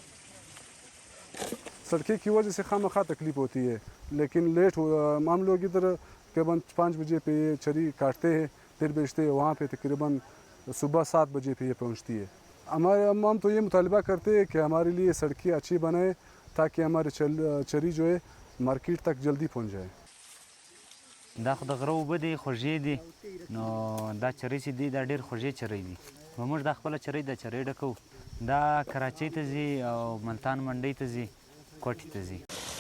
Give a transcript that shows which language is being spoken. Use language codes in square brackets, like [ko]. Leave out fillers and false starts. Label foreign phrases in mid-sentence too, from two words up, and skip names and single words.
[ur] سڑکیں کی وجہ سے خوامخواہ تکلیف ہوتی ہے، لیکن لیٹ ہو. ہم لوگ ادھر تقریباً 5 بجے پہ یہ چری کاٹتے ہیں، پھر بیچتے ہیں. وہاں پہ تقریباً صبح 7 بجے پہ یہ پہنچتی ہے. ہم تو یہ مطالبہ کرتے ہیں کہ ہمارے لیے سڑکیں اچھی بنائے، تاکہ ہمارے چری جو ہے مارکیٹ تک جلدی پہنچ جائے. [ps] دا خو د غره اوبه دي، خوږې دي. نو دا چرۍ چې دي دا ډېر خوږې چرۍ دي. نو موږ دا خپله چرۍ د چرۍ ډکوو. دا کراچۍ ته ځي او ملتان منډۍ ته ځي، کوټې ته ځي.